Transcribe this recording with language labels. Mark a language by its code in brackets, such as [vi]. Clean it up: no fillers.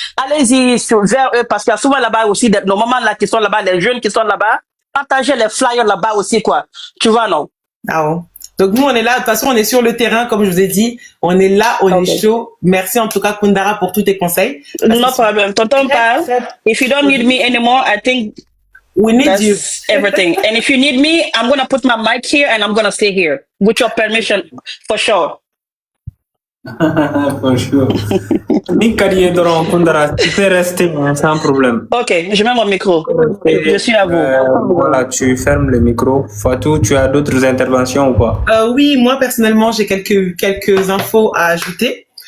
[fr] Allez-y vers eux parce qu'il y a souvent là-bas aussi nos mamans là qui sont là-bas, les jeunes qui sont là-bas. Partagez les flyers là-bas aussi, quoi. Tu vois, non? Ah bon. Donc nous on est là, de toute façon on est sur le terrain comme je vous ai dit, on est là, on est chaud. Merci en tout cas Kundara pour tous tes conseils. [en] No problem. Tonton Pal, if you don't need me anymore, I think we need you. Everything. And if you need me, I'm gonna put my mic here and I'm gonna stay here with your permission for sure. For sure. [fr] Kundara, tu peux rester sans problème. Ok, je mets mon micro. Je suis à vous. Voilà, tu fermes le micro. Fatou, tu as d'autres interventions ou pas? Oui, moi personnellement, j'ai quelques infos à ajouter.